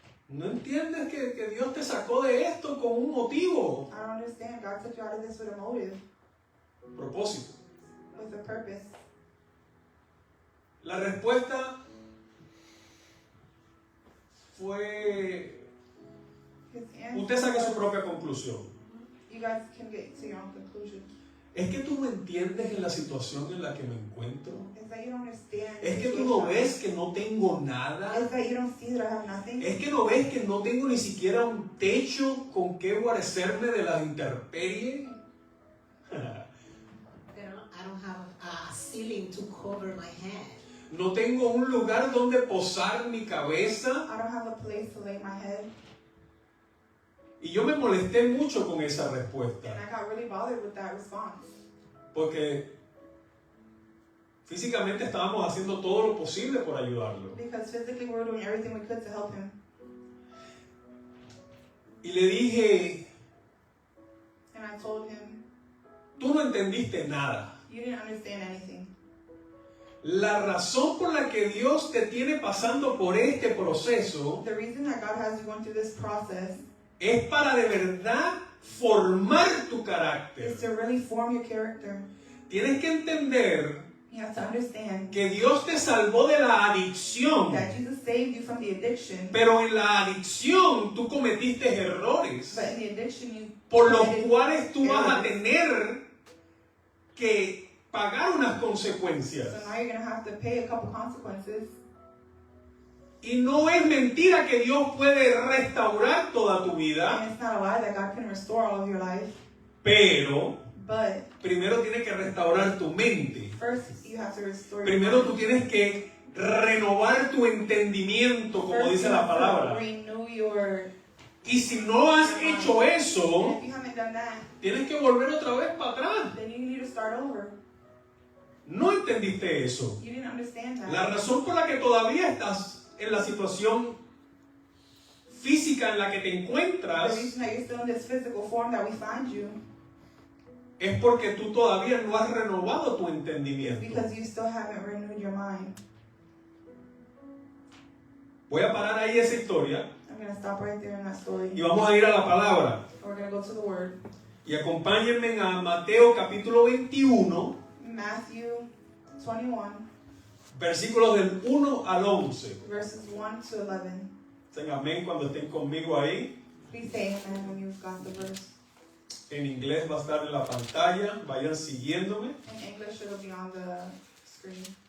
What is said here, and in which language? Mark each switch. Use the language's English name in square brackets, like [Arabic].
[Spanish] ¿No entiendes que Dios te sacó de esto con un motivo? [English] I don't understand. God took you out of this with a motive, [Spanish] Propósito. [English] with a purpose. [Spanish] La respuesta fue, [English] His answer [Spanish] usted saque su [English] was, [Spanish] propia conclusión. [English] you guys can get to your own conclusion. [Spanish] Es que tú no entiendes en la situación en la que me encuentro. [English] It's that you don't understand. [Spanish] Es que tú no ves que no tengo nada. [English] It's that you don't see that I have nothing. [Spanish] Es que no ves que no tengo ni siquiera un techo con que guarecerme de las intemperies. [English] I don't have a ceiling to cover my head. [Spanish] No tengo un lugar donde posar mi cabeza. [English] I don't have a place to lay my head. [Spanish] Y yo me molesté mucho con esa [English] And [Spanish] respuesta. [English] I got really bothered with that response. [Spanish] Porque físicamente estábamos haciendo todo lo posible por ayudarlo. [English] Because physically we were doing everything we could to help him. [Spanish] Y le dije, [English] And I told him, [Spanish] tú no entendiste nada. [English] you didn't understand anything. [Spanish] La razón por la que Dios te tiene pasando por este proceso [English] The reason that God has you going through this process [Spanish] es para de verdad formar tu carácter. [English] is to really form your character. [Spanish] Tienes que entender [English] You have to understand [Spanish] que Dios te salvó de la adicción, [English] that Jesus saved you from the addiction, [Spanish] pero en la adicción tú cometiste errores [English] but in the addiction you [Spanish] por los [English] committed [Spanish] cuales tú vas a tener que pagar unas consecuencias. [English] So now you're going to have to pay a couple consequences. [Spanish] Y no es mentira que Dios puede restaurar toda tu vida, [English] And it's not a lie that God can restore all of your life. [Spanish] pero [English] But [Spanish] primero tienes que restaurar tu mente. [English] first you have to restore [Spanish] Primero tú [English] mind. [Spanish] tienes que renovar tu entendimiento, como [English] First [Spanish] dice [English] you [Spanish] la [English] have to [Spanish] palabra. [English] renew your... [Spanish] Y si no has hecho [English] And [Spanish] eso, [English] if you haven't done that, [Spanish] tienes que volver otra vez para atrás. [English] then you need to start over. [Spanish] No entendiste eso. [English] You didn't understand that. [Spanish] La razón por la que todavía estás en la situación física en la que te [English] The [Spanish] encuentras [English] reason that you're still in this physical form that we find you [Spanish] es porque tú todavía no has renovado tu [English] is [Spanish] entendimiento. [English] because you still haven't renewed your mind. [Spanish] Voy a parar ahí esa historia [English] I'm going to stop right there in that story. [Spanish] y vamos a ir a la palabra. [English] We're going to go to the Word. [Spanish] Y acompáñenme a Mateo capítulo 21, [English] Matthew 21, [Spanish] versículos del 1 al 11. [English] verses 1 to 11. [Spanish] Dicen amén cuando estén conmigo ahí. [English] Please say amen when you've got the verse. [Spanish] En inglés va a estar en la pantalla. Vayan siguiéndome. [English] In English, it'll be on the screen.